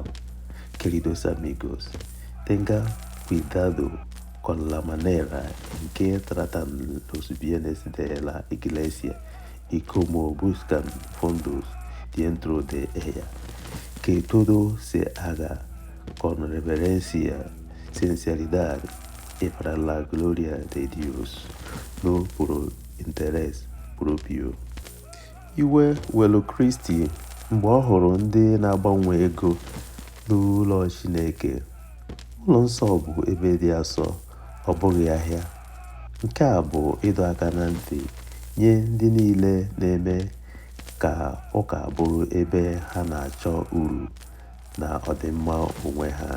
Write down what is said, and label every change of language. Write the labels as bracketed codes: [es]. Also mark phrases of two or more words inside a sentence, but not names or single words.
[es] Queridos amigos, tengan cuidado con la manera en que tratan los bienes de la iglesia y cómo buscan fondos dentro de ella. Que todo se haga con reverencia, sinceridad y para la gloria de Dios, no por interés propio. [ig] Iwe welu Kristi mgbe ọ hụrụ ndị na-agbanwe ego n'ụlọ Chineke. Ụlọ nsọ bụ ebe dị asọ, ọ bụghị ahịa. Nke a bụ ịdọ aka na ntị nye ndị niile na-eme ka ụka bụrụ ebe ha na-achọ uru na ọdịmma onwe ha.